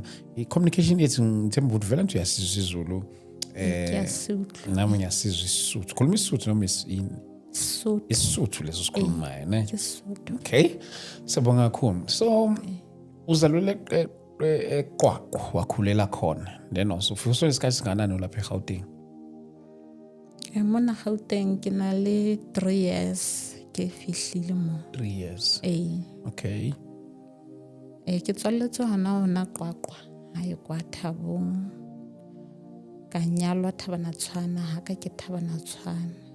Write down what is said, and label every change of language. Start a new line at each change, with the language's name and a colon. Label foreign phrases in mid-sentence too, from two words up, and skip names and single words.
Zulu: I-communication yethu ngithemba ukuthi vele nje uyasizwa isiZulu, nami ngiyasizwa isiSuthu. Khuluma isiSuthu noma isiSuthu leso sikhulumayo, ne? IsiSuthu. Okay, sabonga kakhulu. So uzalwele eQwaqwa wakhulela khona
English: then also
Zulu: ufike isikhathi singanani lapha eGauteng?
Southern Sotho: Mona Gauteng ke na le 3 years ke fihlile mo.
English: 3 years. Okay.
Southern Sotho: Ke tswaletswe hona Qwaqwa hae kwa Thabong. Ka nyalwa Thabanatshwana haka ke Thabanatshwana.